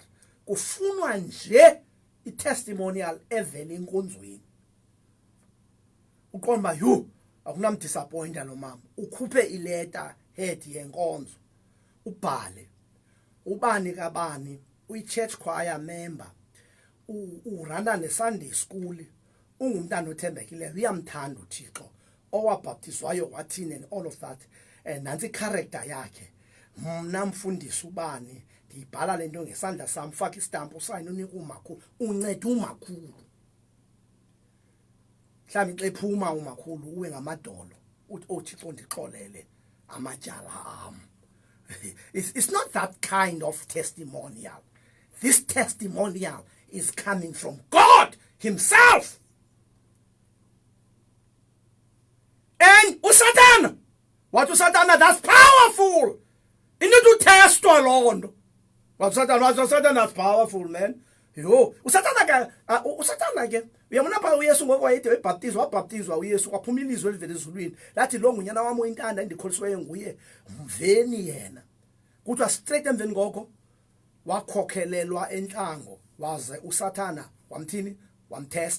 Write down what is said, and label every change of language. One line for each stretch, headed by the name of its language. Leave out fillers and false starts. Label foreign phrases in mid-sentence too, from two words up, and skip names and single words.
Xhosa: Kufunwa nje i-testimonial evela enkonzweni. Uqomba akunamdisappointa lo mama. Ukhuphe ileta head yenkonzo. Ubhale ubani kabani uyi-church choir member. Urana ne-Sunday school. Ungumntana othembekileyo uyamthanda uThixo. Owabhaptizwayo wathini
English: and all of that.
Xhosa: Nansi character yakhe. Mna mfundisi ubani ndibhala lento ngesandla sami faka istamp usayini unika umakhulu unceda umakhulu. Mhlawumbe xa ephuma umakhulu uwe ngamadolo uthi oThixo ndixolele amatyala am.
English: It's not that kind of testimonial. This testimonial is coming from God himself. And uSatana, what uSatana, that's powerful. You need to test Lord. What Satan, that's powerful, man.
Xhosa: Usatana ke uyabona pha uYesu ngokwayethi wabhaptizwa uYesu kwaphuma ilizwi elivela ezulwini lathi lo ngunyana wami oyintanda endikholisiweyo nguye mveni yena. Kuthiwa straight emveni ngoko wakhokhelelwa entlango waze uSathana wamthini wamtesta.